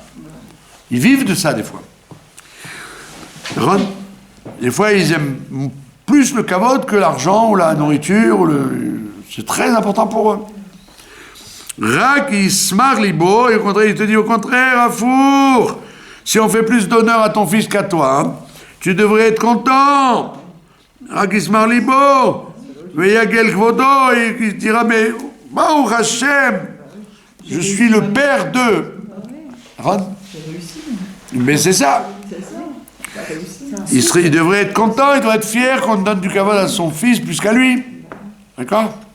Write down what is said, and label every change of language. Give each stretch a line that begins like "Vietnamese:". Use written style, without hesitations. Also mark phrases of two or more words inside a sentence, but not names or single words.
French: Ils vivent de ça des fois. Des fois, ils aiment plus le kavod que l'argent ou la nourriture. C'est très important pour eux.
Hebrew: רק ישמח ליבו,
French: et au contraire, il te dit au contraire, Afour, si on fait plus d'honneur à ton fils qu'à toi, hein, tu devrais être content.
Hebrew: רק ישמח ליבו ויגל כבודו,
French: et il dira, mais
Hebrew: ברוך השם,
French: je suis le père d'eux. Mais c'est ça. Il devrait être content, il doit être fier qu'on donne du kavod à son fils plus qu'à lui. D'accord?